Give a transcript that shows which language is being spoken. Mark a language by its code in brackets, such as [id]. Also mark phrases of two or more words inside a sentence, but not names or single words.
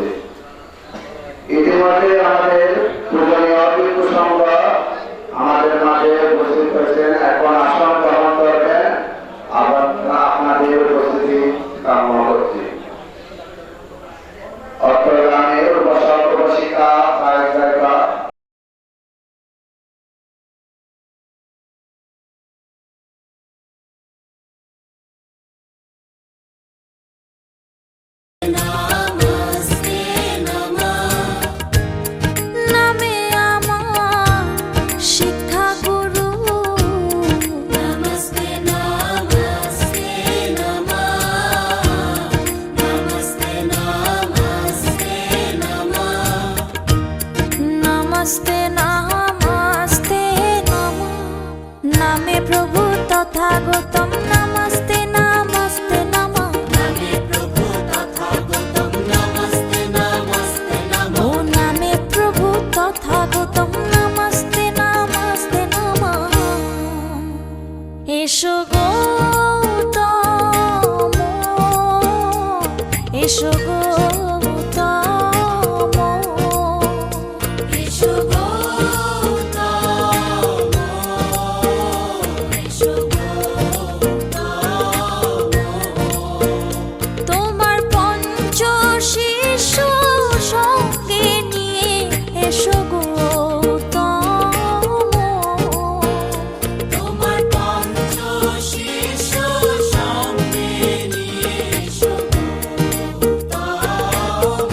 [bn] ইতিমধ্যে আমাদের পূজনীয় বিক্ষু সংঘ আমাদের মাঝে উপস্থিত হয়েছেন, এখন আসন গ্রহণ করবেন। আপনাদের উপস্থিতি কামনা করছি। অত্রগ্রামের উপাসক উপাসিকা সাহিত্যিকা নমস্তে নমঃ নামে আমার শিক্ষা গুরু নমস্তে নমস্তে নমঃ নমস্তে নমস্তে নমঃ নমস্তে নমস্তে নমঃ নামে প্রভু তথাগতম নমস্তে নমস্তে নমঃ নামে প্রভু তথাগতং নমস্তে নমস্তে নমঃ ও নামে প্রভু তথাগতম নমস্তে নমস্তে নমঃ এসো গৌতম এসো গৌতম এসো গৌতম এসো গৌতম তোমার পঞ্চ শিশু সঙ্গে নিয়ে এসো গৌতম তোমার পঞ্চ শিশু সঙ্গে নিয়ে এসো গৌতম